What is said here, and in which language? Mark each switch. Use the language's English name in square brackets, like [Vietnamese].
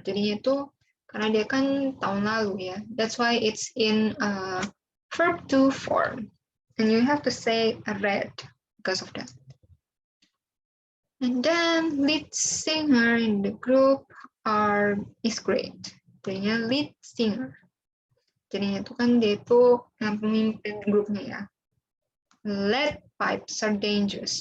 [Indonesian] Jadinya itu karena dia kan tahun lalu ya. [English] That's why it's in verb to form. And you have to say read because of that. And then lead singer in the group is great. [Indonesian] Jadinya lead singer. Jadinya itu kan dia itu yang pemimpin grupnya ya. [English] Lead pipes are dangerous.